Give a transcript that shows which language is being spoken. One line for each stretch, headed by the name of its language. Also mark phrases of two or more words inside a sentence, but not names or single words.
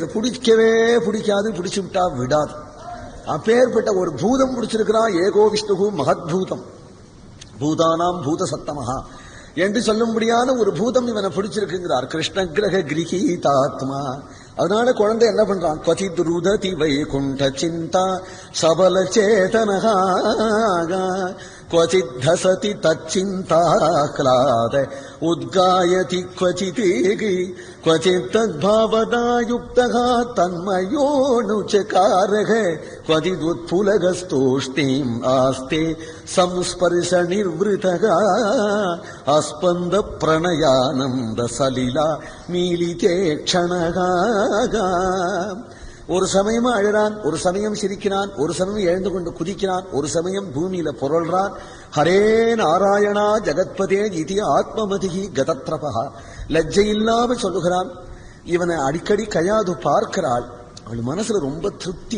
Tamil: இதை பிடிக்கவே பிடிக்காது, பிடிச்சு விட்டா விடாது. அப்பேற்பட்ட ஒரு பூதம் பிடிச்சிருக்கிறான்.
Sanskrit: एको विष्णु महद्भूतम्, भूतानाम् भूत सत्तमः
Tamil: என்று சொல்லும்படியான ஒரு பூதம் இவனை பிடிச்சிருக்குங்கிறார்.
Sanskrit: कृष्ण ग्रह गृहीतात्मा.
Tamil: அதனால குழந்தை என்ன பண்றான்?
Sanskrit: क्वचिद् रुदति वैकुण्ठ चिन्ता सबल चेतनः क्वचिद् धसति तच्चिन्ताह्लाद उद्गायति क्वचित् क्वचित् तद्भावनायुक्तः तन्मयोऽनुचकारः क्वचिद् उत्फुलगस्तूष्णीम् आस्ते संस्पर्श निर्वृतः अस्पन्द प्रणयानन्द सलिला मीलिते क्षणः.
Tamil: ஒரு சமயமா அழறான், ஒரு சமயம் சிரிக்கிறான், ஒரு சமயம் எழுந்து கொண்டு குதிக்கிறான், ஒரு சமயம் பூமியில புரள்றான்.
Sanskrit: हरे नारायण जगत्पते इति आत्ममतिः गतत्रपः,
Tamil: லஜ்ஜை இல்லாம சொல்லுகிறான். இவனை அடிக்கடி கையாது பார்க்கிறாள். அவள் மனசுல ரொம்ப திருப்தி.